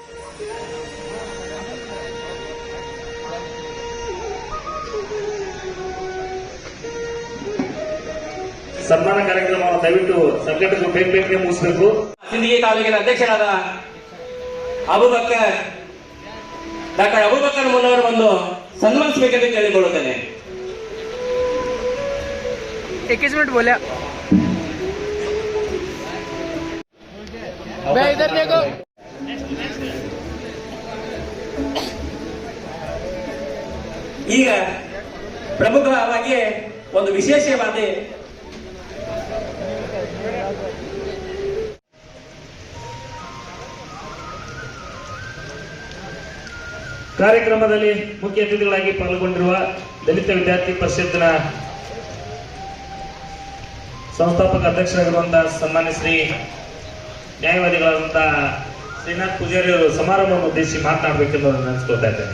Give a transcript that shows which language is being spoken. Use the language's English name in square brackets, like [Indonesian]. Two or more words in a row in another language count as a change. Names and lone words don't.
[Kannada] ಸನ್ಮಾನ ಕಾರ್ಯಕ್ರಮವನ್ನು ದಯವಿಟ್ಟು ಸಂಘಟಕರು ಬೇಗ ಮುಗಿಸಬೇಕು. ಸಿಂದಗಿ ತಾಲೂಕಿನ ಅಧ್ಯಕ್ಷರಾದ ಡಾಕ್ಟರ್ ಅಬೂಬಕರ್ ಮುಲ್ಲವರು ಬಂದು ಸನ್ಮಾನಿಸಬೇಕೆಂದು ಕೇಳಿಕೊಳ್ಳುತ್ತೇನೆ. [Hindi] 21 मिनट बोला मैं इधर देखो. [Kannada] ಈಗ ಪ್ರಮುಖವಾಗಿ ಒಂದು ವಿಶೇಷವಾದ ಕಾರ್ಯಕ್ರಮದಲ್ಲಿ ಮುಖ್ಯ ಅತಿಥಿಗಳಾಗಿ ಪಾಲ್ಗೊಂಡಿರುವ ದಲಿತ ವಿದ್ಯಾರ್ಥಿ ಪರಿಷತ್ತಿನ ಸಂಸ್ಥಾಪಕ ಅಧ್ಯಕ್ಷರಾಗಿರುವಂತಹ ಸನ್ಮಾನ್ಯ ಶ್ರೀ ನ್ಯಾಯವಾದಿಗಳಾದಂತಹ ಶ್ರೀನಾಥ್ ಪೂಜಾರಿ ಅವರು ಸಮಾರಂಭವನ್ನು ಉದ್ದೇಶಿಸಿ ಮಾತನಾಡಬೇಕೆಂದು ನೆನೆಸ್ಕೊಳ್ತಾ ಇದ್ದೇನೆ.